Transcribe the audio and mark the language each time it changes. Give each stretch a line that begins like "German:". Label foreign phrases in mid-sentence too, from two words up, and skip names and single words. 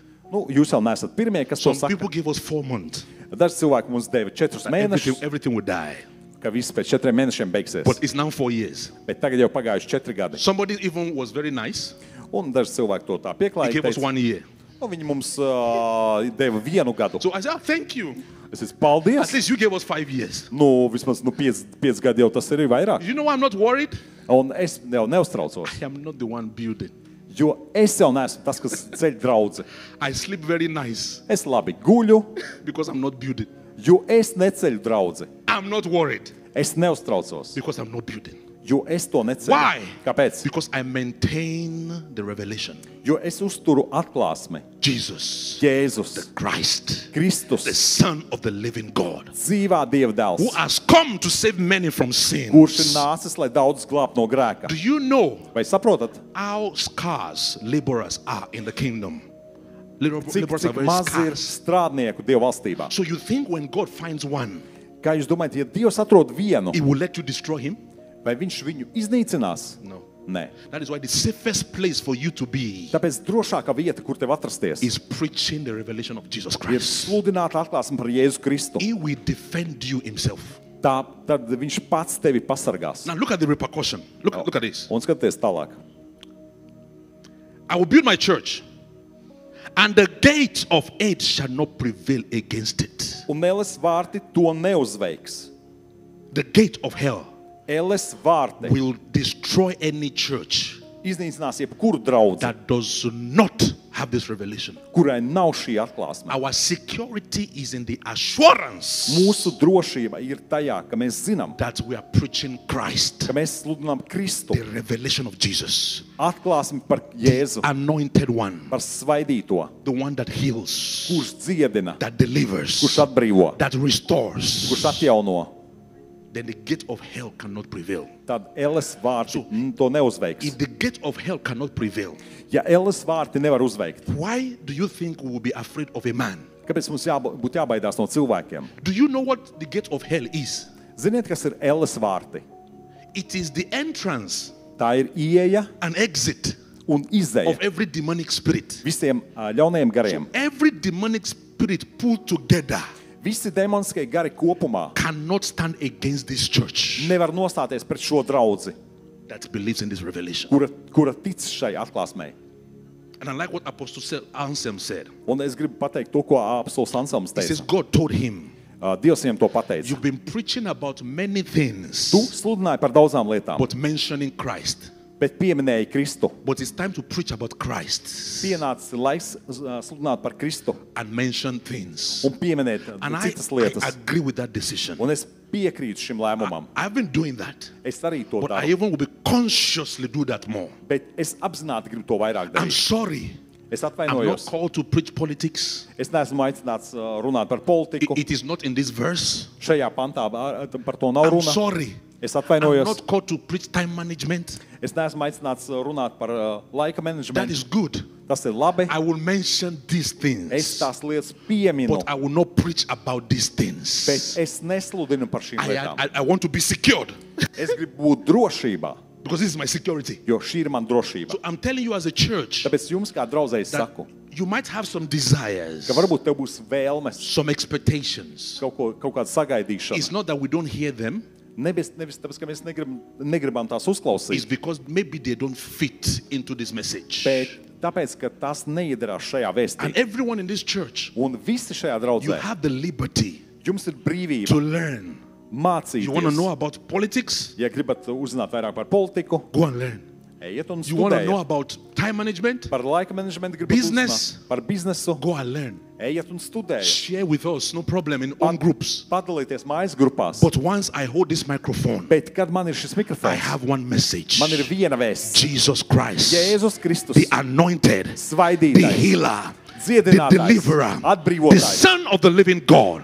Latvian: jūs jau neesat pirmie, kas to
English: Some
Latvian: saka.
English: people gave us 4 months.
Latvian: Daži cilvēki mums deva 4 mēnešus,
English: Everything would die.
Latvian: ka viss pēc 4 mēnešiem beigsies.
English: But it's now 4 years.
Latvian: Bet tagad jau pagājuši 4 gadi.
English: Somebody even was very nice.
Latvian: Un daži cilvēki to tā
English: He
Latvian: pieklājīgi
English: gave us
Latvian: teica.
English: 1 year.
Latvian: Viņi mums deva 1 gadu.
English: So I said, thank you.
Latvian: Es esmu paldies.
English: At least you gave us 5 years.
Latvian: Vismaz 5 gadi jau tas ir vairāk.
English: You know why I'm not worried?
Latvian: Un es jau neuztraucos.
English: I am not the one building.
Latvian: Jo es jau neesmu tas, kas ceļ draudzi.
English: I sleep very nice
Latvian: Es labi guļu,
English: because I'm not building.
Latvian: jo es neceļu draudzi.
English: I'm not worried
Latvian: Es neuztraucos,
English: because I'm not building.
Latvian: jo es to neceļu.
English: Why?
Latvian: Kāpēc?
English: Because I maintain the revelation.
Latvian: Jo es uzturu atklāsmi.
English: Jesus,
Latvian: Jēzus,
English: Christ,
Latvian: Kristus,
English: the Son of the living God,
Latvian: dzīvā Dieva dēls,
English: who has come to save many from sin.
Latvian: kurš ir nācis, lai daudz glābtu no grēka.
English: Do you know
Latvian: Vai saprotat,
English: how scarce laborers are in the kingdom? Laborers are
Latvian: Cik
English: very
Latvian: maz ir
English: scarce.
Latvian: strādnieku Dieva valstībā.
English: So you think when God finds one,
Latvian: Kā jūs domājat, ja Dievs atrod vienu,
English: He will let you destroy him?
Latvian: vai viņš viņu iznīcinās?
English: No.
Latvian: Nē.
English: That is why the safest place for you to be
Latvian: Tāpēc drošākā vieta, kur tev atrasties,
English: is preaching the revelation of Jesus
Latvian: ir
English: Christ.
Latvian: sludināt atklāsmi par Jēzu Kristu.
English: He will defend you himself.
Latvian: Tad viņš pats tevi pasargās.
English: Now look at the repercussion. Look at this.
Latvian: Un skaties tālāk.
English: I will build my church, and the gate of hate shall not prevail against it.
Latvian: Un Ēles vārti to neuzveiks.
English: The gate of hell
Latvian: Ēles vārti
English: will destroy any church
Latvian: iznīcinās jebkuru draudzi,
English: that does not have this revelation.
Latvian: kurai nav šī atklāsme.
English: Our security is in the assurance
Latvian: Mūsu drošība ir tajā, ka mēs zinām,
English: that we are preaching Christ,
Latvian: ka mēs sludinām Kristu,
English: the revelation of Jesus,
Latvian: atklāsmi par Jēzu,
English: anointed one,
Latvian: par svaidīto,
English: the one that heals,
Latvian: kurš dziedina,
English: that delivers,
Latvian: kurš atbrīvo,
English: that restores.
Latvian: kurš atjauno.
English: Then the gate of hell cannot prevail.
Latvian: Tad Ēles vārti to neuzveiks.
English: If the gate of hell cannot prevail,
Latvian: Ja Ēles vārti nevar uzveikt,
English: why do you think we will be afraid of a man?
Latvian: kāpēc mums būtu jābaidās no cilvēkiem?
English: Do you know what the gate of hell is?
Latvian: Ziniet, kas ir Ēles vārti?
English: It is the entrance
Latvian: Tā ir ieeja
English: and exit
Latvian: un izeja
English: of every demonic spirit.
Latvian: visiem ļaunajiem gariem.
English: Every demonic spirit pulled together
Latvian: Visi demoniskie gari kopumā
English: cannot stand against this church
Latvian: nevar nostāties pret šo draudzi,
English: that believes in this revelation.
Latvian: kura tic šai atklāsmei.
English: And I like what Apostle Anselm said.
Latvian: Un es gribu pateikt to, ko apostols Anselms
English: He says
Latvian: teica.
English: God told him,
Latvian: Dievs viņam to pateica.
English: you've been preaching about many things,
Latvian: Tu sludināji par daudzām lietām,
English: but mentioning Christ.
Latvian: bet pieminēji Kristu.
English: But it's time to preach about Christ
Latvian: Pienācis laiks sludināt par Kristu
English: and mention things.
Latvian: un pieminēt
English: And
Latvian: citas
English: I
Latvian: lietas.
English: agree with that decision.
Latvian: Un es piekrītu šim lēmumam.
English: I've been doing that,
Latvian: Es arī to
English: but I
Latvian: daru,
English: even will be consciously do that more.
Latvian: bet es apzināti gribu to vairāk
English: I'm
Latvian: darīt.
English: sorry.
Latvian: Es
English: I'm not
Latvian: atvainojos.
English: called to preach politics.
Latvian: Es neesmu aicināts runāt par politiku.
English: It is not in this verse.
Latvian: Šajā pantā par to nav
English: I'm
Latvian: runa.
English: sorry.
Latvian: Es
English: I'm
Latvian: atvainojos.
English: not called to preach time management.
Latvian: Es neesmu aicināts runāt par laika
English: That
Latvian: menedžmentu.
English: is good.
Latvian: Tas ir labi.
English: I will mention these
Latvian: Es
English: things,
Latvian: tās lietas pieminu,
English: but I will not preach about these things.
Latvian: bet es nesludinu par šīm lietām.
English: I want to be secured
Latvian: Es gribu būt drošībā,
English: because this is my security.
Latvian: jo šī ir man drošība.
English: So I'm telling you as a church
Latvian: Tāpēc jums kā draudzēji
English: that
Latvian: saku,
English: you might have some desires,
Latvian: ka varbūt tev būs vēlmes,
English: some expectations.
Latvian: kaut kāda sagaidīšana.
English: It's not that we don't hear them.
Latvian: Nevis tāpēc, ka mēs negribam tās
English: It's
Latvian: uzklausīt,
English: because maybe they don't fit into this message.
Latvian: bet tāpēc, ka tās neiedarās šajā
English: And
Latvian: vēstī.
English: everyone in this church,
Latvian: Un visi šajā
English: you
Latvian: draudzē,
English: have the liberty
Latvian: jums ir brīvība
English: to learn. You want to know
Latvian: mācīties.
English: about politics?
Latvian: Ja gribat uzzināt vairāk par politiku,
English: Go and learn.
Latvian: ejiet un
English: You want to know
Latvian: studējiet.
English: about time management?
Latvian: Par laika menedžmentu gribat
English: Business.
Latvian: uzzināt. Par biznesu,
English: Go and learn.
Latvian: ejiet un studējiet.
English: Share with us, no problem, in own groups.
Latvian: Padalīties mājas grupās.
English: But once I hold this microphone,
Latvian: Bet, kad man ir šis
English: I
Latvian: mikrofons,
English: have one message.
Latvian: man ir viena vēsts.
English: Jesus Christ,
Latvian: Jēzus Kristus,
English: the anointed, the
Latvian: svaidītājs,
English: healer, the
Latvian: dziedinātājs,
English: deliverer, the
Latvian: atbrīvotājs,
English: Son of the living God.